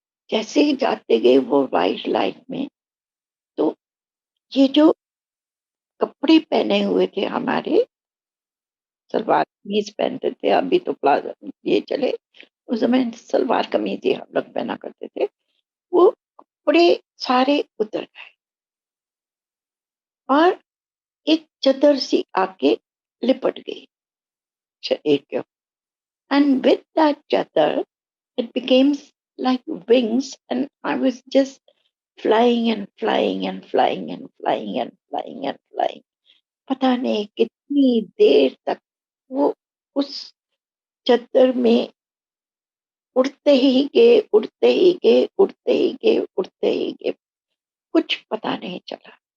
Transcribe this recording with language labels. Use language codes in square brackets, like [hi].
[hi] जैसे ही जाते गए वो व्हाइट लाइट में, तो ये जो कपड़े पहने हुए थे हमारे, सलवार कमीज पहनते थे, अभी तो प्लाजो ये चले, उस समय सलवार कमीज ही हम लोग पहना करते थे। वो कपड़े सारे उतर गए और एक चादर सी आके लिपट गई शरीर के ऊपर। [en] And with that chadar it became like wings and I was just flying and flying and flying and flying and flying and flying। [hi] पता नहीं कितनी देर तक वो उस चद्दर में उड़ते ही गए, उड़ते ही गए, उड़ते ही गए, उड़ते ही गए, कुछ पता नहीं चला।